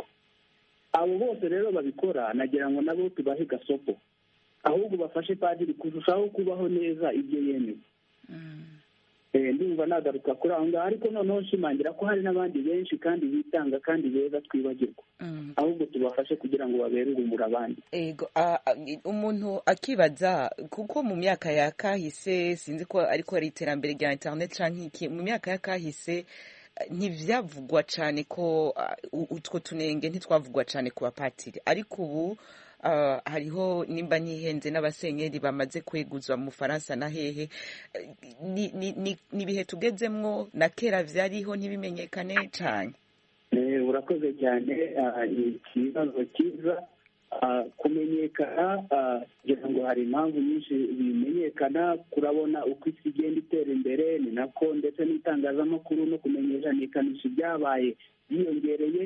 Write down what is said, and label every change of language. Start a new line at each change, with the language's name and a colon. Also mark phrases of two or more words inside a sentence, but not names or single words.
Kinyarwanda: Abo bose rero babikora, nagira ngo nabo tubahe gasopo, ahubwo bafashe padiri kurushaho kubaho neza ibyo yemeye. Ndumva nagaruka kuri aho ngaho, ariko noneho nshimangira ko hari n'abandi benshi kandi bitanga kandi beza twibagirwa, ahubwo tubafashe kugira ngo babere urumuri abandi.
Rundi: Umuntu akibaza, kuko mu myaka ya kahise, sinzi ko ariko ari iterambere rya internet canke iki, mu myaka ya kahise ntivyavugwa cyane ko utwo tunenge ntitwavugwa cyane ku bapatiri, ariko ubu hariho nimba ntihenze n'abasenyeri bamaze kweguzwa mu Faransa na hehe. Ni bihe tugezemwo, na kera vyariho ntibimenyekane cyane.
Kinyarwanda: Urakoze cyane, ikibazo cyiza. Kumenyekana kugira ngo hari impamvu nyinshi bimenyekana. Kurabona uko isi igenda itera imbere, ni nako ndetse n'itangazamakuru no kumenyekanisha ibyabaye byiyongereye.